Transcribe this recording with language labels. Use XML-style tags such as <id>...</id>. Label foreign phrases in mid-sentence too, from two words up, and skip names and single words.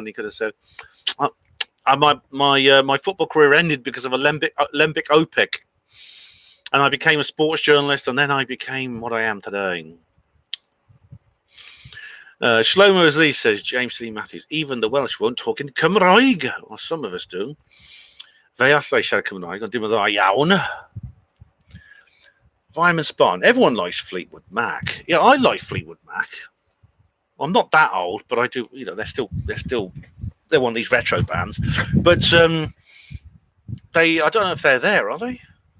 <en>He could have said, my football career ended because of a lembic opic. And I became a sports journalist, and then I became what I am today. Shlomo Aziz says, James Lee Matthews, even the Welsh won't talk in Cymraeg. Well, some of us do.</en> <cy>Fe allai siarad Cymraeg, ond dim yn dda iawn.</cy> <en>Vitamin Spawn. Everyone likes Fleetwood Mac. Yeah, I like Fleetwood Mac. Well, I'm not that old, but I do. You know, they're one of these retro bands. But I don't know if they're there, are they?</en>